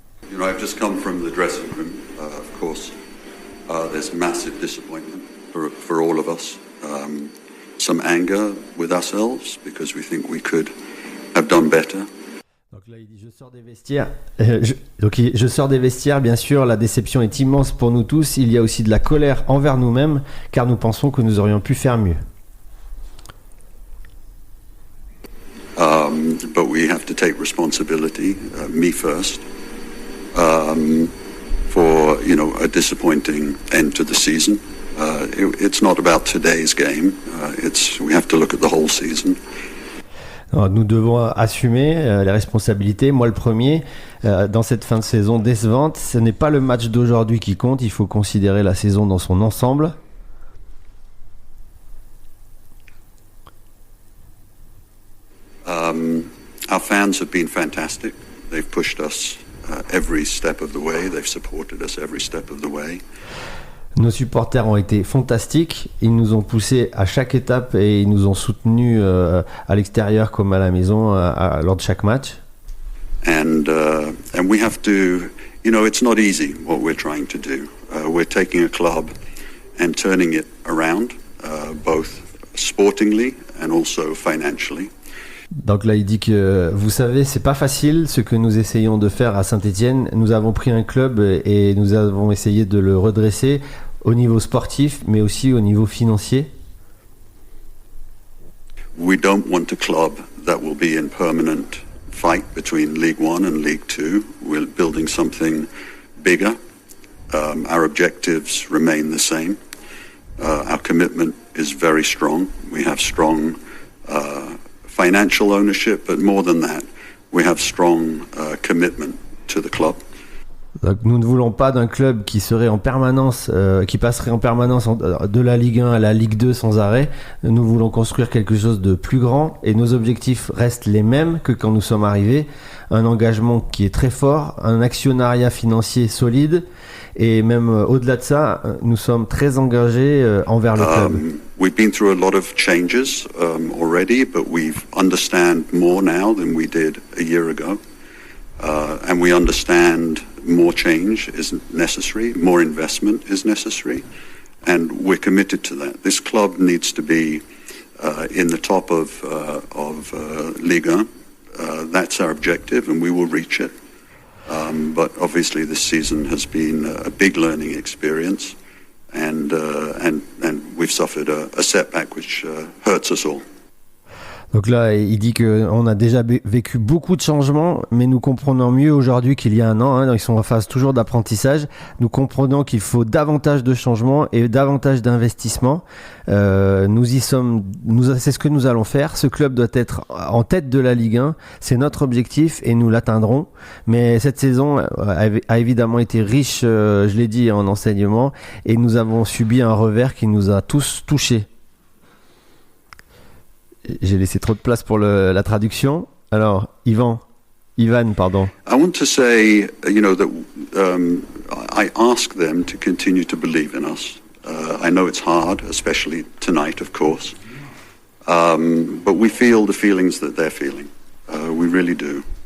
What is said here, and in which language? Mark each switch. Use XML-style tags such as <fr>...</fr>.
<en>You know, I've just come from the dressing room, of course. There's massive disappointment for all of us. Some anger with ourselves because we think we could have done better.</en> <fr>Donc là, il dit je sors des vestiaires. Je sors des vestiaires, bien sûr, la déception est immense pour nous tous. Il y a aussi de la colère envers nous-mêmes, car nous pensons que nous aurions pu faire mieux.</fr> <en>But we have to take responsibility, me first, for a disappointing end to the season. It's not about today's game. We have to look at the whole season.</en> <fr>Alors, nous devons assumer les responsabilités. Moi, le premier, dans cette fin de saison décevante, ce n'est pas le match d'aujourd'hui qui compte. Il faut considérer la saison dans son ensemble.</fr> <en>Our fans have been fantastic. They've pushed us every step of the way. They've supported us every step of the way.</en> <fr>Nos supporters ont été fantastiques, ils nous ont poussés à chaque étape et ils nous ont soutenus à l'extérieur comme à la maison lors de chaque match.</fr> <en>And we have to, it's not easy what we're trying to do. We're taking a club and turning it around, both sportingly and also financially.</en> <fr>Donc là, il dit que, vous savez, c'est pas facile ce que nous essayons de faire à Saint-Étienne. Nous avons pris un club et nous avons essayé de le redresser au niveau sportif, mais aussi au niveau financier.</fr> <en>We don't want a club that will be in permanent fight between League One and League Two. We're building something bigger. Our objectives remain the same. Our commitment is very strong. We have strong financial ownership, but more than that, we have strong commitment to the club.</en> <fr>Donc, nous ne voulons pas d'un club qui serait en permanence, qui passerait en permanence de la Ligue 1 à la Ligue 2 sans arrêt. Nous voulons construire quelque chose de plus grand et nos objectifs restent les mêmes que quand nous sommes arrivés. Un engagement qui est très fort, un actionnariat financier solide et même au-delà de ça, nous sommes très engagés envers le club.</fr> <en>We've been through a lot of changes already, but we understand more now than we did a year ago. And we understand more change is necessary, more investment is necessary, and we're committed to that. This club needs to be in the top of Ligue 1. That's our objective, and we will reach it. But obviously, this season has been a big learning experience, and we've suffered a setback which hurts us all.</en> <fr>Donc là, il dit qu'on a déjà vécu beaucoup de changements, mais nous comprenons mieux aujourd'hui qu'il y a un an. Hein, ils sont en phase toujours d'apprentissage. Nous comprenons qu'il faut davantage de changements et davantage d'investissements. Nous y sommes. C'est ce que nous allons faire. Ce club doit être en tête de la Ligue 1. C'est notre objectif et nous l'atteindrons. Mais cette saison a évidemment été riche, je l'ai dit, en enseignements, et nous avons subi un revers qui nous a tous touchés. J'ai laissé trop de place pour la traduction. Alors, Ivan, pardon.</fr> <en>I want to say, that I ask them to continue to believe in us. I know it's hard, especially tonight, of course. But we feel the feelings that they're feeling. We really do.</en>